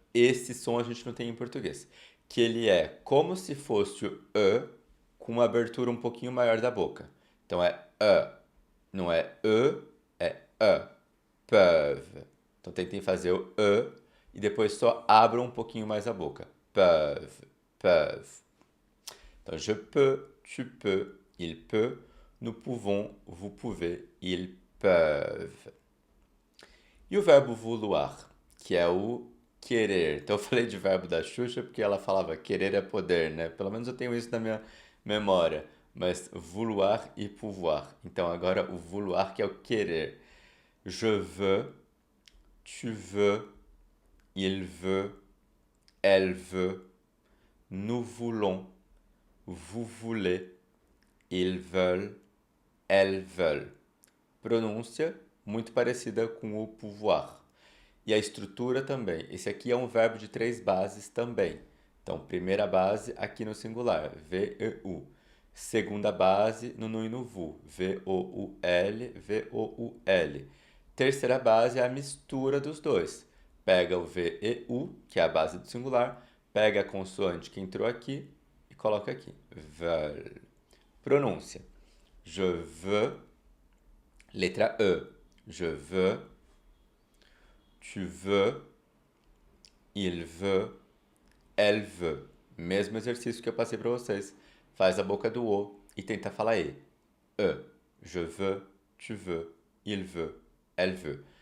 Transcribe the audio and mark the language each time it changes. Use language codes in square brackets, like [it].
[pt] Esse som a gente não tem em português. Que ele é como se fosse o E com uma abertura um pouquinho maior da boca. Então é E. Não é E, é E. [fr] Peuvent. [pt] Então tentem fazer o E e depois só abram um pouquinho mais a boca. [fr] Peuvent, peuvent. [pt] Então, [fr] je peux, tu peux, il peut, nous pouvons, vous pouvez, ils peuvent. [pt] E o verbo vouloir, que é o querer. Então eu falei de verbo da Xuxa porque ela falava querer é poder, né? Pelo menos eu tenho isso na minha memória. Mas vouloir e pouvoir. Então agora o vouloir que é o querer. [fr] Je veux, tu veux, il veut, elle veut, nous voulons, vous voulez, ils veulent, elles veulent. [pt] Pronúncia muito parecida com o pouvoir. E a estrutura também. Esse aqui é um verbo de três bases também. Então, primeira base aqui no singular, V-E-U. Segunda base no nu e no vu, V-O-U-L, V-O-U-L. Terceira base é a mistura dos dois. Pega o V-E-U, que é a base do singular, pega a consoante que entrou aqui e coloca aqui. [fr] Veulent. [pt] Pronúncia. [fr] Je veux, [pt] letra E. [fr] Je veux, tu veux, il veut, elle veut. [pt] Mesmo exercício que eu passei para vocês. Faz a boca do O e tenta falar E. E. [fr] Je veux, tu veux, il veut, elle veut.